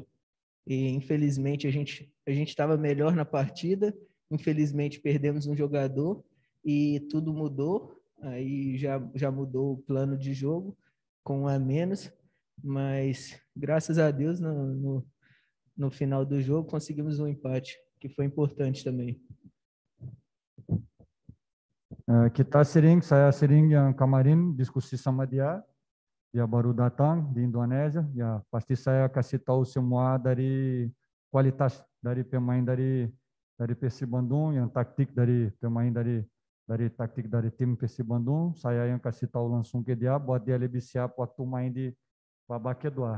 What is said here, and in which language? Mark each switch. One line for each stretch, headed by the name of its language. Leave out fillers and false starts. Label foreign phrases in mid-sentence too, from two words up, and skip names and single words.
Portuguese: E infelizmente a gente estava melhor na partida, infelizmente perdemos um jogador e tudo mudou. Aí já mudou o plano de jogo com um a menos, mas graças a Deus no final do jogo conseguimos um empate, que foi importante também.
Indonesian: Kita saya sering yang kemarin diskusi sama dia baru datang di Indonesia, ya pasti saya kasih tahu semua dari kualitas dari pemain dari Persib Bandung, yang taktik dari pemain dari taktik dari tim Persib Bandung, saya yang kasih tahu langsung ke dia buat dia lebih siap waktu main di babak kedua.